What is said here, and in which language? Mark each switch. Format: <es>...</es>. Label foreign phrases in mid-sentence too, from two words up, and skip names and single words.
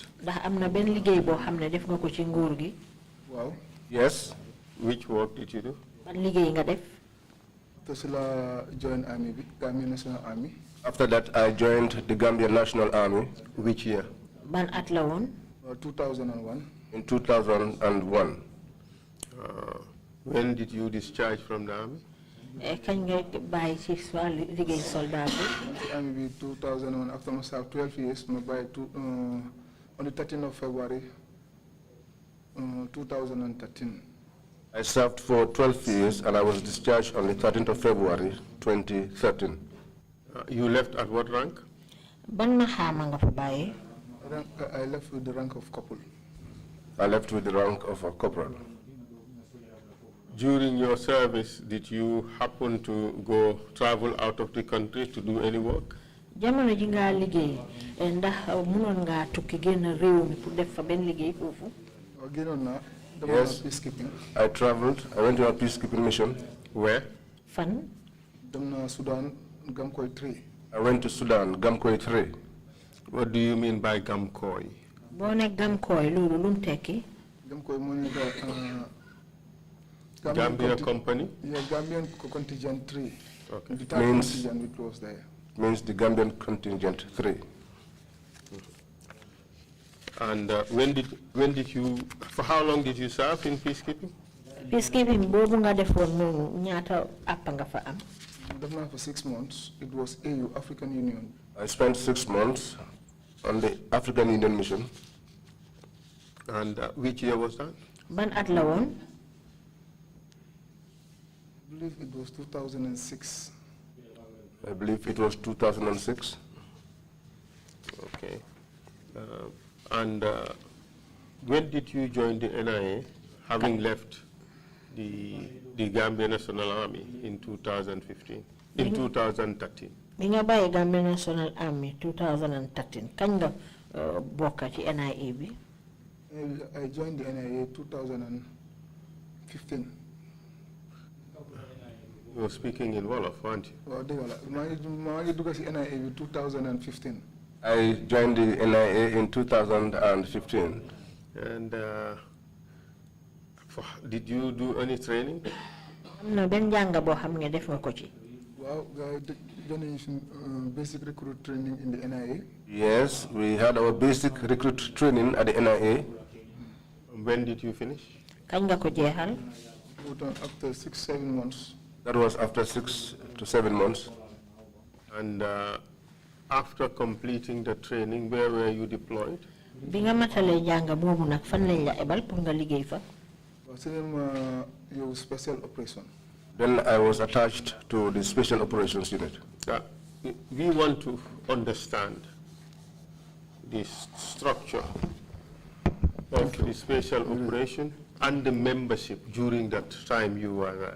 <wo>ndax am na benn liggéey boo xam ne def nga ko ci nguur gi. waaw.</wo> <en>Yes. Which work did you do?</en> <wo>ban liggéey nga def. te si la</wo> <en>join army</en> <wo>bi Gambian National Army.</wo> <en>After that, I joined the Gambian National Army. Which year?</en> <wo>ban at la woon. 2001.</wo> <en>In 2001. When did you discharge from the army?</en> <wo>kañ nga bàyyi ci wàllu liggéey soldat bi. ci army bi 2001 after ma serve</wo> <en>12 years</en> <wo>ma bàyyi</wo> <en>on the 13th of February 2013. I served for 12 years and I was discharged on the 13th of February 2013. You left at what rank?</en> <wo>Ban mahama nga fa baye?</wo> <en>I left with the rank of corporal. I left with the rank of a corporal. During your service, did you happen to travel out of the country to do any work?</en> <wo>Jamono ji nga liggéey ndax mënon nga tukki génn réew mi pour def fa benn liggéey foofu?</wo> <en>Yes, I traveled. I went to a peacekeeping mission. Where?</en> <wo>Fan?</wo> <en>Sudan, Gamkoy 3. I went to Sudan, Gamkoy 3. What do you mean by Gamkoy?</en> <wo>Bone Gamkoy, lulu lum teki?</wo> <en>Gamkoy money Gambia company? Yeah, Gambian contingent 3. Okay. The third contingent which was there. Means the Gambian contingent 3. And when did you, for how long did you serve in peacekeeping?</en> <wo>Peacekeeping, bobu nga defon nonu ñaata appa nga fa am?</wo> <en>For 6 months. It was AU, African Union. I spent 6 months on the African Union mission. And which year was that?</en> <wo>Ban at la won?</wo> <en>I believe it was 2006. I believe it was 2006. Okay. And when did you join the NIA, having left the Gambia National Army in 2013?</en> <wo>Bi nga baye Gambia National Army 2013 kañ nga bokk ci NIA bi?</wo> <en>I joined the NIA 2015. You were speaking in Wolof, weren't you? Well, I joined the NIA in 2015. I joined the NIA in 2015. And did you do any training?</en> <wo>No, ben janga bo xam nga def nga ko ci.</wo> <en>Well, basic recruit training in the NIA. Yes, we had our basic recruit training at the NIA. When did you finish?</en> <wo>Kañ nga ko jeexal?</wo> <en>After 6-7 months. That was after 6 to 7 months. And after completing the training, where were you deployed?</en> <wo>Bi nga matale janga bobu nak fan lañ la ebal pour nga liggéey fa?</wo> <en>Special operation. Then I was attached to the Special Operations Unit. We want to understand the structure of the Special Operation and the membership during that time you were there.</en>